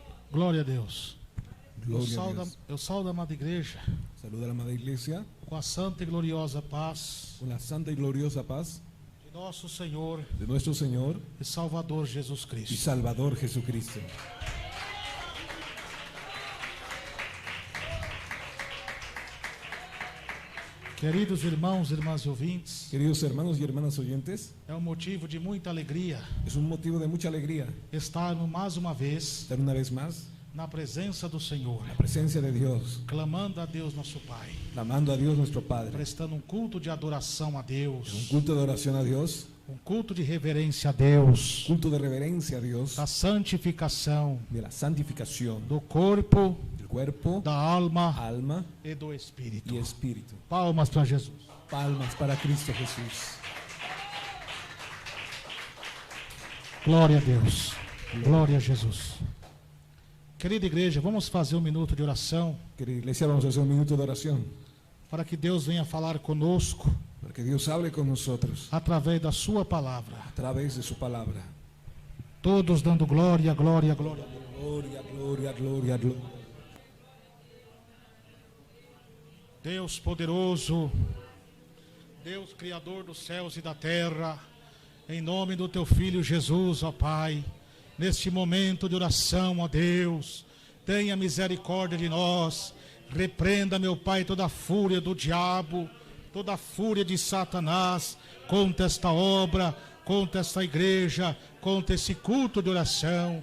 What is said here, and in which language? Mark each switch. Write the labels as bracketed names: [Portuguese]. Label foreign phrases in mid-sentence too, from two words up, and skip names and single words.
[Portuguese] Glória a Deus. Glória a Deus. Eu saldo a amada igreja [Spanish] Saluda a la amada iglesia [Portuguese] com a santa e gloriosa paz [Spanish] con la santa y gloriosa paz [Portuguese] de nosso Senhor [Spanish] de nuestro Señor [Portuguese] e Salvador Jesus y Cristo. [Spanish] Salvador Jesucristo. [Portuguese] Queridos irmãos e irmãs ouvintes, [Spanish] Queridos hermanos y hermanas oyentes, [Portuguese] é um motivo de muita alegria [Spanish] es un motivo de mucha alegría [Portuguese] estarmos mais uma vez [Spanish] estar una vez más [Portuguese] na presença do Senhor, [Spanish] en la presencia de Dios, [Portuguese] clamando a Deus nosso Pai, [Spanish] clamando a Dios nuestro Padre, [Portuguese] prestando um culto de adoração a [Spanish] un Deus, culto de oración a Dios, [Portuguese] um culto de reverência a Deus, [Spanish] culto de reverencia a Dios, [Portuguese] da santificação [Spanish] de la santificación [Portuguese] do corpo, [Spanish] del cuerpo, [Portuguese] da alma [Spanish] alma [Portuguese] e do espírito. [Spanish] y espíritu. [Portuguese] Palmas para Jesus. [Spanish] Palmas para Cristo Jesús. [Portuguese] Glória a Deus. Glória a Jesus. Querida igreja, vamos fazer um minuto de oração [Spanish] Querida iglesia, vamos a hacer un minuto de oración [Portuguese] para que Deus venha falar conosco [Spanish] para que Dios hable con nosotros [Portuguese] através da sua palavra. [Spanish] a través de su palabra. [Portuguese] Todos dando glória, glória, glória. [Spanish] Gloria, gloria, gloria, gloria. [Portuguese] Deus poderoso, Deus criador dos céus e da terra, em nome do teu filho Jesus, ó Pai, neste momento de oração, ó Deus, tenha misericórdia de nós, repreenda, meu Pai, toda a fúria do diabo, toda a fúria de Satanás contra esta obra, contra esta igreja, contra esse culto de oração.